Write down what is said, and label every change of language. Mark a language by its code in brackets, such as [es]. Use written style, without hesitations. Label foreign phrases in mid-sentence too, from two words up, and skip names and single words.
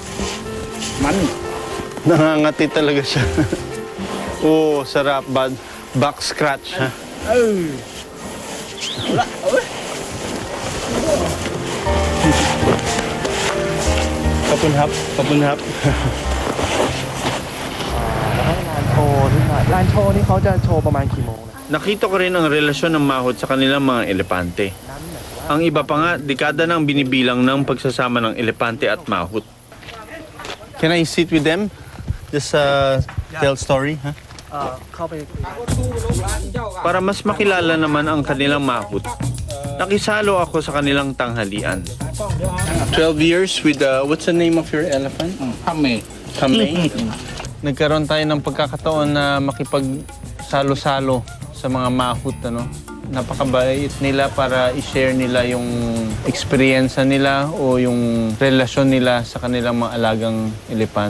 [tl] Nangangati talaga siya. Oh, sarap. [en] Back scratch, [tl] ha? Kapunhap, kapunhap. [th] ร้านโชว์นี่เขาจะโชว์ประมาณกี่โมงนะ [tl] Nakita ko rin ang relasyon ng mahot sa kanilang mga elepante. Ang iba pa nga, dekada nang binibilang ng pagsasama ng elepante at mahot. [en] Can I sit with them? Just tell story, [tl] ha? [th] เข้าไป [tl] Para mas makilala naman ang kanilang mahot, nakisalo ako sa kanilang tanghalian. [en] 12 years with, what's the name of your elephant? Kami. Kami. [tl] Nagkaroon tayo ng pagkakataon na makipagsalo-salo sa mga mahot, ano? napakabait nila para i-share nila yung experience nila o yung relasyon nila sa kanilang mga alagang elephant.